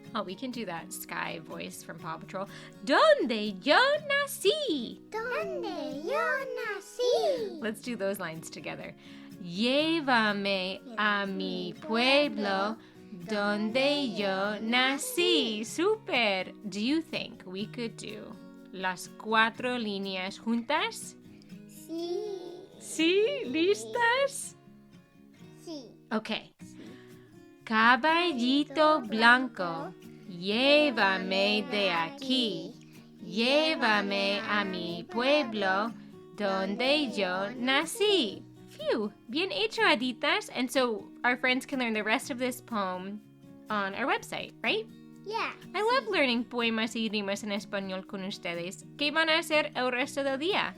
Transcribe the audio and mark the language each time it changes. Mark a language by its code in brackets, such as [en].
[en] Oh, we can do that sky voice from Paw Patrol. [es] Donde yo nací. Donde yo nací. [en] Let's do those lines together. [es] Llévame a mi pueblo donde yo nací. Super. [en] Do you think we could do [es] las cuatro líneas juntas? Sí. Sí, ¿listas? Sí. [en] Okay. [es] Caballito blanco, llévame de aquí. Llévame a mi pueblo donde yo nací. Phew, bien hecho, Aditas. [en] And so our friends can learn the rest of this poem on our website, right? Yeah. I love learning [es] poemas y rimas en español con ustedes. ¿Qué van a hacer el resto del día?